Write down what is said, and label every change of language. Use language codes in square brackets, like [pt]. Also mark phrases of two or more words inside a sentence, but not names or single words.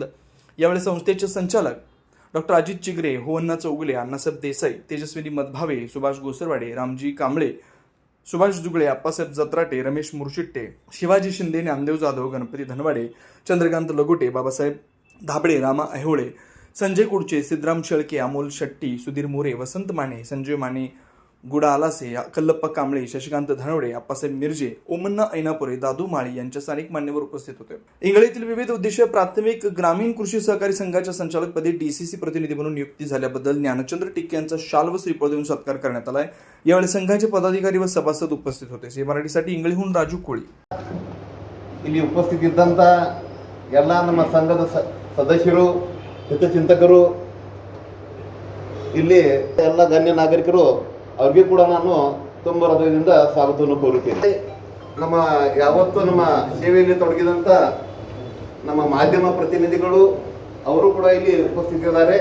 [mr] यावेळी संस्थेचे संचालक डॉक्टर अजित चिगरे, होवन्ना चौगुले, अण्णासाहेब देसाई, तेजस्विनी मधभावे, सुभाष गोसरवाडे, रामजी कांबळे, सुभाष जुगळे, आप्पासाहेब जत्राटे, रमेश मुरशिट्टे, शिवाजी शिंदे, नामदेव जाधव, गणपती धनवाडे, चंद्रकांत लगोटे, बाबासाहेब धाबडे, रामा अहिवळे, संजय कुडचे, सिद्धराम शेळके, अमोल शेट्टी, सुधीर मोरे, वसंत माने, संजय माने, गुडा आलासे, कल्लप्पा कांबळे, शशिकांत धनवडे, आप्पासाहेब मिर्जे, ओमन्ना ऐनापुरे, दादू माळी यांच्या स्थानिक मान्यवर उपस्थित होते. इंगळेतील विविध उद्देशीय प्राथमिक ग्रामीण कृषी सहकारी संघाच्या संचालकपदी डीसीसी प्रतिनिधी म्हणून नियुक्ती झाल्याबद्दल ज्ञानचंद्र टिक्के यांचा शाल व श्रीफळ देऊन सत्कार करण्यात आलाय. यावेळी संघाचे पदाधिकारी व सभासद उपस्थित होते. झी मराठीसाठी इंगळीहून राजू कोळी. [kn] ಇಲ್ಲಿ ಉಪಸ್ಥಿತಿದ್ದಂಥ ಎಲ್ಲ ನಮ್ಮ ಸಂಘದ ಸದಸ್ಯರು, ಹಿತಚಿಂತಕರು, ಇಲ್ಲಿ ಎಲ್ಲ ಗಣ್ಯ ನಾಗರಿಕರು ಅವ್ರಿಗೆ ಕೂಡ ನಾನು ತುಂಬ ಹೃದಯದಿಂದ ಸ್ವಾಗತವನ್ನು ಕೋರುತ್ತೇನೆ. ನಮ್ಮ ಯಾವತ್ತೂ ನಮ್ಮ ಸೇವೆಯಲ್ಲಿ ತೊಡಗಿದಂಥ ನಮ್ಮ ಮಾಧ್ಯಮ ಪ್ರತಿನಿಧಿಗಳು ಅವರು ಕೂಡ ಇಲ್ಲಿ ಉಪಸ್ಥಿತಿದ್ದಾರೆ.